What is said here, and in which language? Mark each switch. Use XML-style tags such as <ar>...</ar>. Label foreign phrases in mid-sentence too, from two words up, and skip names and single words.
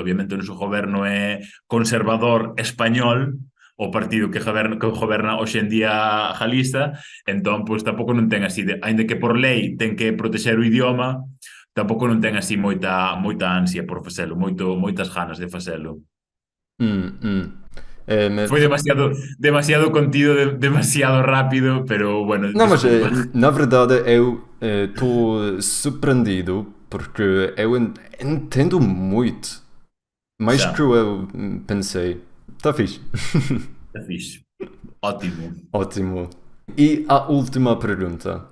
<gl>Obviamente o noso goberno é conservador español, o partido que goberna hoxe en día galista, entón, pois, tampouco non ten así, aínda que por lei ten que protexer o idioma, tampouco non ten así moita ansia por facelo, moitas ganas de facelo. Foi demasiado contido, demasiado rápido, pero bueno,</gl> <pt>não, mas desculpa. na verdade eu estou surpreendido porque eu entendo muito, mais</pt> <gl>Xa,</gl> <pt>que eu pensei. Está fixe. está fixe. Ótimo. Ótimo. E a última pergunta.</pt>